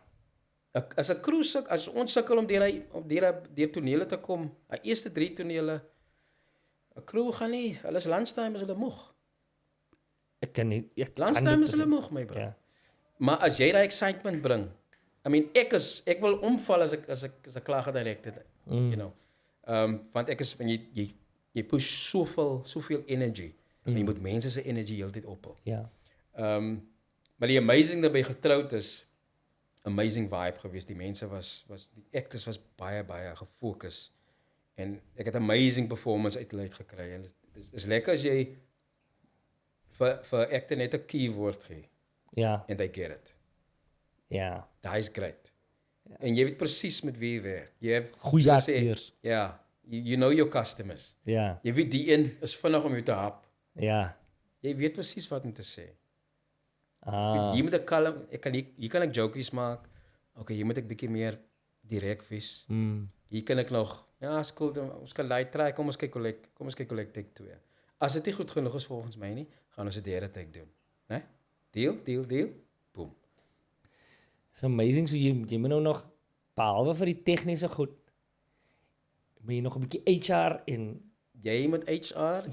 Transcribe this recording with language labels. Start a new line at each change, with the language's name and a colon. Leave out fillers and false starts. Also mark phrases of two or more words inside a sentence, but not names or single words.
Afrikaans: As 'n crew as ons sukkel om deur tonele te kom, die eerste 3 tonele 'n crew gaan nie, hulle is lunchtime as hulle moeg. Ek kan nie Lunchtime is hulle moeg my bro. Ja. Maar as jy daai excitement bring, ek wil omval as ek klaar gedirekte het,
English: you know.
Afrikaans: Want ek is when jy push soveel energy. En jy moet mense se energie heeltyd ophou. Ja. Maar die amazing daarbey getroud is
English: amazing vibe
Afrikaans: geweest. Die mense die actors was baie gefokus en ek het
English: amazing performance
Afrikaans: uit hulle uit gekry en dit is lekker as jy vir actor net 'n keyword gee Ja.
English: en they get it.
Afrikaans: Ja. Daai's great. Ja. En jy weet presies met wie jy werk. Jy het Goeie akteurs. Ja,
English: you know your customers.
Afrikaans: Ja. Jy weet die een is vinnig om jou te hap. Ja. Jy weet presies wat om te sê. Ah. Jy moet 'n kalm, hier kan ek jokies maak. Okay, hier moet ek bietjie meer direk wees. Hier kan ek nog Ja, is cool. Ons kan
English: light try.
Afrikaans: Kom ons kyk
English: collect take 2.
Afrikaans: As dit nie goed genoeg is volgens my nie, gaan ons 'n derde take doen. Né? Deal. Boom.
English: It's amazing,
Afrikaans: so jy moet nou nog, behalwe vir die tegniese goed, moet jy nog 'n bietjie HR en Jy moet HR,